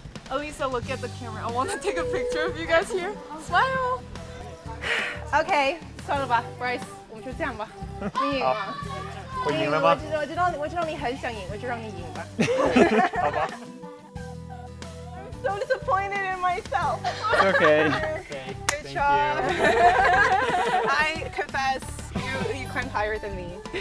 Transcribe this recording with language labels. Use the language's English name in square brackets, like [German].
[English] Elisa, look at the camera. I want to take a picture of you guys here. Smile. Okay, [Chinese] 算了吧 ，Bryce，我们就这样吧。你赢了。我赢了吗？我知道你很想赢，我就让你赢吧。好吧。 [English] I'm so disappointed in myself. Okay. Good Thank job. you. I confess, you climbed higher than me.